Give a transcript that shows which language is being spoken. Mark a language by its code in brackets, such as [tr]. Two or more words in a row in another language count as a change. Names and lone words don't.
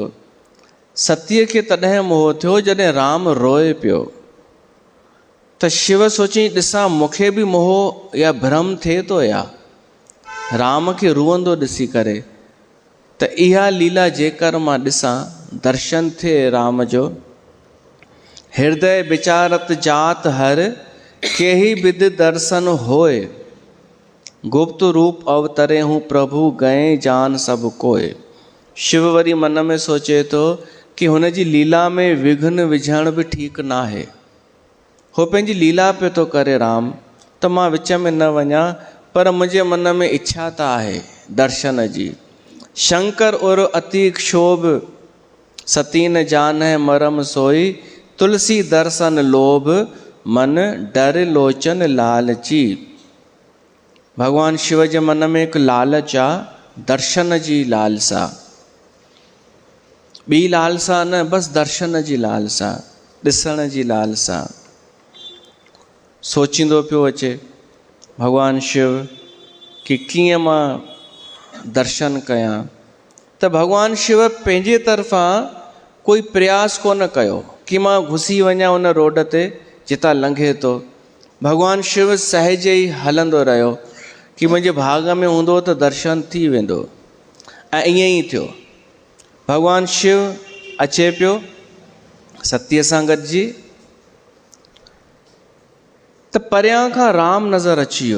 [sd] सतीअ खे तॾहिं मोह थियो जॾहिं राम रोए पियो। त शिव सोची ॾिसां मूंखे बि मोह या भ्रम थिए थो या राम खे रुअंदो ॾिसी करे। त इहा लीला जेकर मां ॾिसां, दर्शन थिए राम जो। [awa] हृदय विचारत जात हर केही विद दर्शन होए। गुप्त रूप अवतरे हूँ प्रभु गए जान सब कोय। [sd] शिव वरी मन में सोचे थो कि हुन जी लीला में विघ्न विझण बि ठीकु न आहे। हो पंहिंजी लीला पियो थो करे राम, त मां विच में न वञा, पर मुंहिंजे मन में इच्छा त आहे दर्शन जी। [awa] शंकर और अति क्षोभ सती न जान है मरम सोई। तुलसी दर्शन लोभ मन डर लोचन लालची। [sd] भगवान शिव जे मन में हिकु लालच आहे, दर्शन जी लालसा। ॿी लालसा न, बसि दर्शन जी लालसा, ॾिसण जी लालसा। सोचींदो पियो अचे भगवान शिव कि कीअं मां दर्शन कयां। त भगवान शिव पंहिंजे तरफ़ां कोई प्रयास कोन कयो कि मां घुसी वञा उन रोड ते जितां लंघे थो। भगवान शिव सहज ई हलंदो रहियो कि मुंहिंजे भाग में हूंदो त दर्शन थी वेंदो। ऐं ईअं ई थियो। भगवान शिव अचे पियो सतीअ सां गॾिजी, त परियां खां राम नज़र अची वियो।